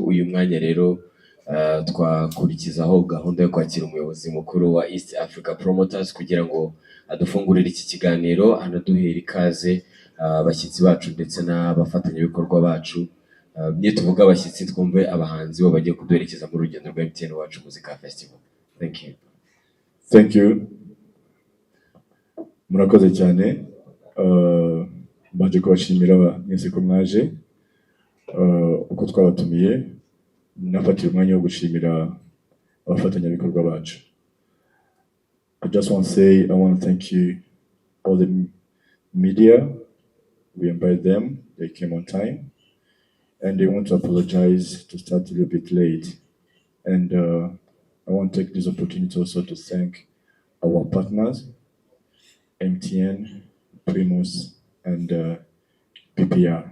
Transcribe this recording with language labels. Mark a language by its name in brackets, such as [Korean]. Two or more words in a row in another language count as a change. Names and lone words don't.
[Kinyarwanda] Uyu mwanya rero twakurikizaho gahunda yo kwakira umuyobozi mukuru wa East Africa Promoters kugira ngo adufungurire iki kiganiro, anaduhere ikaze abashyitsi bacu ndetse n'abafatanyabikorwa bacu. Niyo tuvuga abashyitsi twumve abahanzi bo bagiye kuduherekeza mu rugendo rwa MTN Wacu Muzika Festival. [English] Thank you. Thank you. [Kinyarwanda] Murakoze cyane. Baje kubashimira mwese ko mwaje uko twabatumiye, nafatira umwanya wo gushimira abafatanyabikorwa bacu. [English] I just want to say I want to thank you all the media. We invited them, they came on time, and they want to apologize to start a little bit late. And I want to take this opportunity also to thank our partners, MTN, Primus, and PPR.